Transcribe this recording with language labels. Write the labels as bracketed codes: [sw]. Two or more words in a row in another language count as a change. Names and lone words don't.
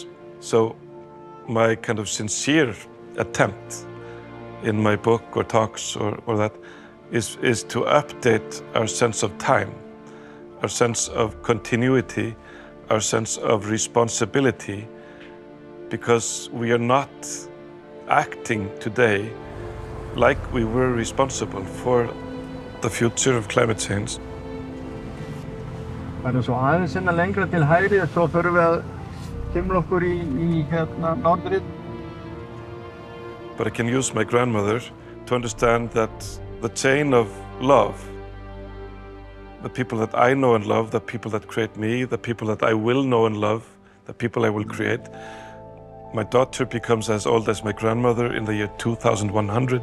[en] So my kind of sincere attempt in my book or talks or that is to update our sense of time, our sense of continuity, our sense of responsibility, because we are not acting today like we were responsible for the future of climate change. [is] Það svo aðeins lengra til hægri og svo förum við að kemur okkur í norðrið. [en] But I can use my grandmother to understand that the chain of love, the people that I know and love, the people that create me, the people that I will know and love, the people I will create. My daughter becomes as old as my grandmother in the year 2100.